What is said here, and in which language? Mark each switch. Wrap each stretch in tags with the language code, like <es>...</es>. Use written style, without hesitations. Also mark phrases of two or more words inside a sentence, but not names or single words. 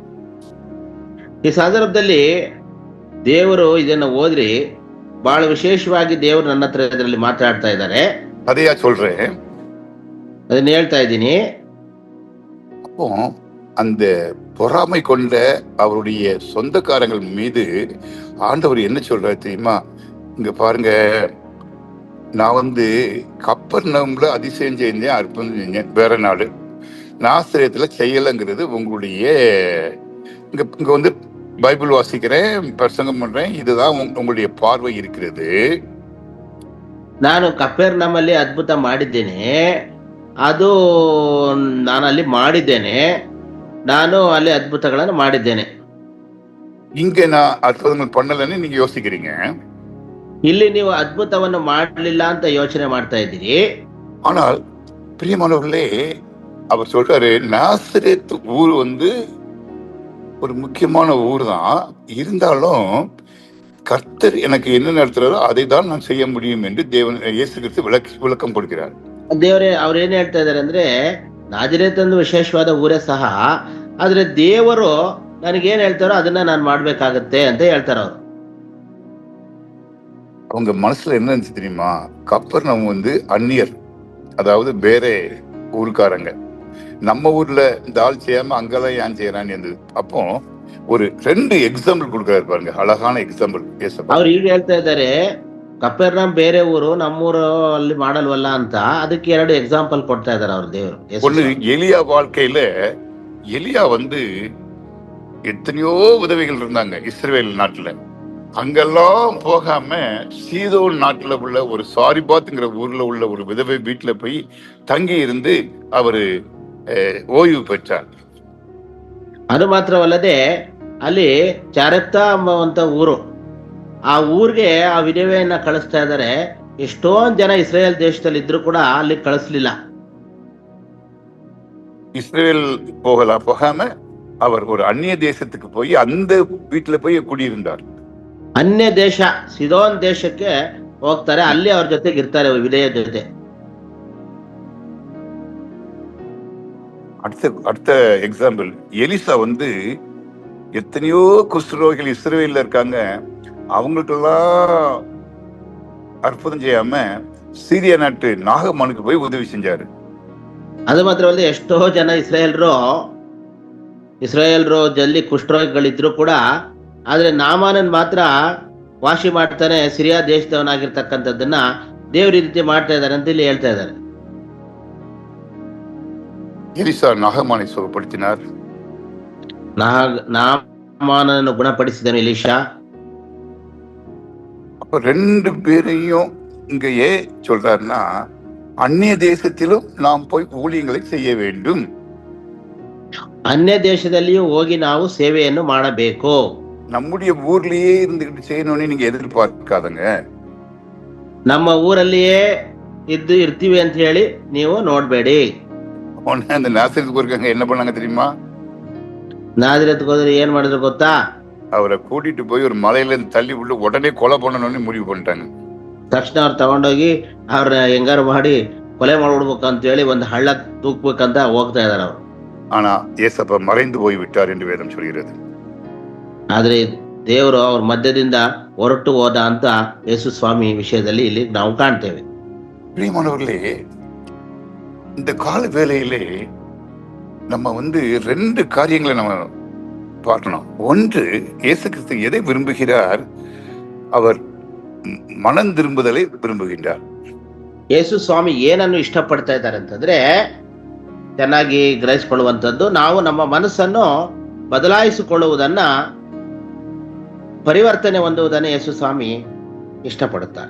<kn>ಈ ಸಂದರ್ಭದಲ್ಲಿ ದೇವರು ಇದನ್ನು ಓದ್ರಿ, ಬಹಳ ವಿಶೇಷವಾಗಿ ದೇವರು ನನ್ನ ಹತ್ರ ಇದರಲ್ಲಿ ಮಾತಾಡ್ತಾ ಇದ್ದಾರೆ.</kn> <ta>அதையா சொல்றேன்.</ta> <kn>ಅದನ್ನ ಹೇಳ್ತಾ ಇದ್ದೀನಿ.</kn> <ta>அப்போ அந்த பொறாமை கொண்ட அவருடைய சொந்தக்காரங்கள் மீது ஆண்டவர் என்ன சொல்றாரு தெரியுமா? இங்க பாருங்க, நான் வந்து கப்பர்நகம்ல அதிசயம் செஞ்சேன், அற்புதம் செஞ்சேன், வேற நாடு நாசரேத்துல செய்யலைங்கிறது உங்களுடைய இங்க வந்து பைபிள் வாசிக்கிறேன், பிரசங்கம் பண்றேன், இதுதான் உங்களுடைய பார்வை இருக்கிறது.</ta> <kn>ನಾನು ಕಪೆರ್ನೌಮಲ್ಲಿ ಅದ್ಭುತ ಮಾಡಿದ್ದೇನೆ, ಅದು ನಾನು ಅಲ್ಲಿ ಮಾಡಿದ್ದೇನೆ, ನಾನು ಅಲ್ಲಿ ಅದ್ಭುತಗಳನ್ನು ಮಾಡಿದ್ದೇನೆ.</kn> <ta>இங்க நான் அற்புதங்கள் பண்ணலன்னு நீங்க யோசிக்கிறீங்க.</ta> <kn>ಇಲ್ಲಿ ನೀವು ಅದ್ಭುತವನ್ನು ಮಾಡಲಿಲ್ಲ ಅಂತ ಯೋಚನೆ ಮಾಡ್ತಾ ಇದ್ದೀರಿ.</kn> <ta>ஆனால் பிரியமானவர்களே, அவர் சொல்றாரு, நாசரேத் ஊர் வந்து ஒரு முக்கியமான ஊர் தான், இருந்தாலும் கர்த்தர் எனக்கு என்ன நடத்துறாரோ அதை தான் நான் செய்ய முடியும் என்று தேவன் இயேசு கிறிஸ்து விளக்கம் கொடுக்கிறார்.</ta> <kn>ದೇವರೇ ಅವ್ರು ಏನ್ ಹೇಳ್ತಾ ಇದಾರೆ ಅಂದ್ರೆ, ನಾಜರೇತ್ ಒಂದು ವಿಶೇಷವಾದ ಊರೇ ಸಹ, ಆದ್ರೆ ದೇವರು ನನಗೇನ್ ಹೇಳ್ತಾರೋ ಅದನ್ನ ನಾನು ಮಾಡ್ಬೇಕಾಗತ್ತೆ ಅಂತ ಹೇಳ್ತಾರ ಅವ್ರು.</kn> <ta>அவங்க மனசுல என்ன இருந்துச்சு தெரியுமா? கப்பர்நகூம் வந்து அந்நியர், அதாவது வேற ஊருக்காரங்க. நம்ம ஊர்ல இந்த ஆள் செய்யாம அங்கெல்லாம் ஏன் செய்யறான்னு இருந்தது. அப்போ ஒரு 2 எக்ஸாம்பிள் கொடுக்கறாரு பாருங்க, அழகான எக்ஸாம்பிள்.</ta> <kn>ಅವ್ರು ಈಗ ಹೇಳ್ತಾ ಇದ್ದಾರೆ, ಕಪೆರ್ನೌಮ್ ಬೇರೆ ಊರು, ನಮ್ಮೂರು ಅಲ್ಲಿ ಮಾಡಲ್ವಲ್ಲ ಅಂತ. ಅದಕ್ಕೆ 2 ಎಕ್ಸಾಂಪಲ್ ಕೊಡ್ತಾ ಇದಾರೆ ಅವ್ರ ದೇವರು.</kn> <ta>ஒண்ணு, எலியா வாழ்க்கையில எலியா வந்து எத்தனையோ உதவிகள் இருந்தாங்க இஸ்ரவேல் நாட்டுல. அங்கெல்லாம் போகாம சீதோன் நாட்டுல உள்ள ஒரு சாரிபாத்ங்கிற ஊர்ல உள்ள ஒரு விதவை வீட்டுல போய் தங்கி இருந்து அவரு ಓಯ್ವು பெற்றார்.</ta> <kn>ಅದು ಮಾತ್ರವಲ್ಲದೆ ಅಲ್ಲಿ ಚಾರೆಪ್ತಾ ಎಂಬಂತ ಊರು, ಆ ಊರಿಗೆ ಆ ವಿಧವೆಯನ್ನ ಕಳಿಸ್ತಾ ಇದ್ದಾರೆ. ಎಷ್ಟೊಂದು ಜನ ಇಸ್ರೇಲ್ ದೇಶದಲ್ಲಿ ಇದ್ರು ಕೂಡ ಅಲ್ಲಿ ಕಳಿಸ್ಲಿಲ್ಲ.</kn> <ta>இஸ்ரேல் போகாம அவர் ஒரு அந்நிய தேசத்துக்கு போய் அந்த வீட்டுல போய் குடியிருந்தார்.</ta> <kn>ಅನ್ಯ ದೇಶ ಸಿದೋನ್ ದೇಶಕ್ಕೆ ಹೋಗ್ತಾರೆ, ಅಲ್ಲಿ ಅವ್ರ ಜೊತೆಗೆ ಇರ್ತಾರೆ, ವಿಧೇಯ ಜೊತೆ.</kn> <ta>அடுத்த எக்ஸாம்பிள், எலிசா வந்து எத்தனையோ குஷ்டரோகிகள் இஸ்ரவேல்ல இருக்காங்க, அவங்களுக்கெல்லாம் அற்புதம் செய்யாம சீரியா நாட்டு நாகமானுக்கு போய் உதவி செஞ்சாரு.</ta> <kn>ಅದು ಮಾತ್ರವಲ್ಲದೆ ಎಷ್ಟೋ ಜನ ಇಸ್ರಾಯೇಲ್ರು ಜಲ್ಲಿ ಕುಷ್ಠರೋಗಿಗಳಿದ್ರು ಕೂಡ, ಆದ್ರೆ ನಾಮಾನನ್ ಮಾತ್ರ ವಾಸಿ ಮಾಡ್ತಾನೆ, ಸಿರಿಯಾ ದೇಶದವನಾಗಿರ್ತಕ್ಕಂಥದ್ದನ್ನ ದೇವ್ರ ರೀತಿ ಮಾಡ್ತಾ ಇದಾರೆ ಅಂತ ಇಲ್ಲಿ ಹೇಳ್ತಾ ಇದ್ದಾರೆ.</kn> <ta>எலிசா நாகமானை சுகப்படுத்தினார். நாமானನ್ನು குணப்படுத்திದನು எலிஷா. அப்ப 2 பேரையும் இங்க ஏன் சொல்றாருன்னா, அந்நிய தேசத்திலும் நாம் போய் ஊழியங்களை செய்ய வேண்டும்.</ta> <kn>ಅನ್ಯ ದೇಶದಲ್ಲಿಯೂ ಹೋಗಿ ನಾವು ಸೇವೆಯನ್ನು ಮಾಡಬೇಕು.</kn> <ta>நம்முடைய ஊர்லயே இருந்துகிட்டு செய்யணும்னு நீங்க எதிர்பார்க்காதங்க.</ta> <kn>ನಮ್ಮ ಊರಲ್ಲಿಯೇ ಇರ್ತೀವಿ ಅಂತ ಹೇಳಿ ನೀವು ನೋಡ್ಬೇಡಿ.</kn> <ta>அந்த நாசரேத்துக்கு இருக்காங்க, என்ன பண்ணாங்க தெரியுமா?</ta> <kn>ನಾಜರೇತ್ಗೆ ಹೋದ್ರೆ ಏನ್ ಮಾಡಿದ್ರು ಗೊತ್ತಾ?</kn> <ta>அவரை கூட்டிட்டு போய் ஒரு மலையில இருந்து தள்ளி விட்டு உடனே கொலை பண்ணணும்னு முடிவு பண்ணிட்டாங்க.</ta> <kn>ತಕ್ಷಣ ಅವ್ರು ತಗೊಂಡೋಗಿ ಅವ್ರನ್ನ ಹೆಂಗಾರು ಮಾಡಿ ಕೊಲೆ ಮಾಡ್ಬಿಡ್ಬೇಕು ಅಂತ ಹೇಳಿ ಒಂದು ಹಳ್ಳ ತೂಕ್ಬೇಕಂತ ಹೋಗ್ತಾ ಇದಾರೆ ಅವರು.</kn> <ta>ஆனா ஏசப்பா மறைந்து போய் விட்டார் என்று வேதம் சொல்கிறது.</ta> <kn>ಆದ್ರೆ ದೇವರು ಅವ್ರ ಮಧ್ಯದಿಂದ ಹೊರಟು ಹೋದ ಅಂತ ಯೇಸು ಸ್ವಾಮಿ ವಿಷಯದಲ್ಲಿ ಇಲ್ಲಿ ನಾವು ಕಾಣ್ತೇವೆ.</kn> <ta>பிரியமானவர்களே, இந்த கால வேளையிலே நம்ம ரெண்டு காரியங்களை நம்ம பார்க்கணும். ஒன்று, இயேசு கிறிஸ்து எதை விரும்புகிறார்? அவர் மனம் திரும்புதலை விரும்புகின்றார்.</ta> <kn>ಯೇಸು ಸ್ವಾಮಿ ಏನನ್ನು ಇಷ್ಟಪಡ್ತಾ ಇದ್ದಾರೆ ಅಂತಂದ್ರೆ, ಚೆನ್ನಾಗಿ ಗ್ರಹಿಸಿಕೊಳ್ಳುವಂಥದ್ದು, ನಾವು ನಮ್ಮ ಮನಸ್ಸನ್ನು ಬದಲಾಯಿಸಿಕೊಳ್ಳುವುದನ್ನ, ಪರಿವರ್ತನೆ ಹೊಂದುವುದನ್ನು ಯೇಸು ಸ್ವಾಮಿ ಇಷ್ಟಪಡುತ್ತಾರೆ.</kn>